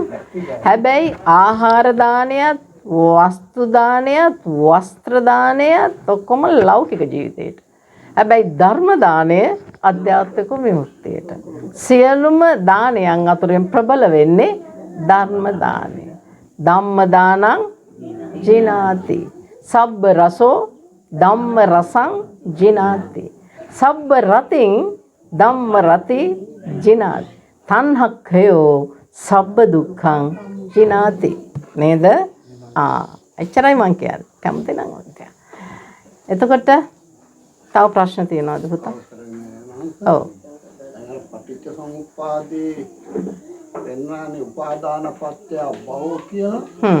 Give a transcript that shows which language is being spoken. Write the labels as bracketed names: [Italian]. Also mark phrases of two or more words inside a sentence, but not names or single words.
[Sinhala] හැබැයි ආහාර දානයත් වස්තු දානයත් වස්ත්‍ර දානයත් ඔක්කොම ලෞකික ජීවිතේට. හැබැයි ධර්ම දානය අධ්‍යාත්මික විමුක්තියට. සියලුම දානයන් අතරින් ප්‍රබල වෙන්නේ ධර්ම දානය. [Pali] ධම්ම දානං ජිනාති. සබ්බ රසෝ ධම්ම රසං ජිනාති. සබ්බ රතින් ධම්ම රති ජිනාති. තණ්හක්ඛයෝ සබ්බ දුක්ඛං ජිනාති. [Sinhala] නේද? එච්චරයි මං කියන්නේ. කැමති නම් ඔතන. එතකොට තව ප්‍රශ්න තියෙනවද පුතා? ඔව්. පටිච්ච සමුප්පාදේ එන්නානේ [Pali] උපාදාන පත්‍ය භව [Sinhala] කියලා.